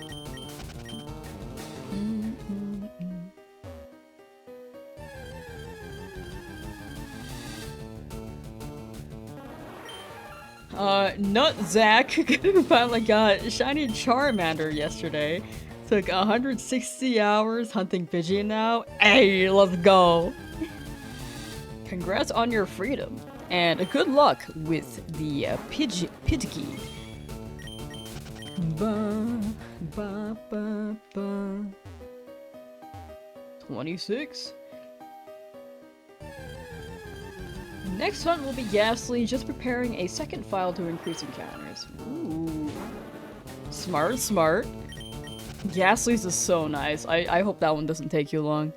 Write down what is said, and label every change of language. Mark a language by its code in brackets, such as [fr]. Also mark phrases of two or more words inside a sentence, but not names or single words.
[en] Nut Zach finally got shiny Charmander yesterday. Took 160 hours hunting Pidgey now. Hey, let's go! Congrats on your freedom, and good luck with the Pidgey. Ba, ba, ba, ba. 26. Next hunt will be Ghastly, just preparing a second file to increase encounters. Ooh. Smart, smart. Ghastly's is so nice. I hope that one doesn't take you long.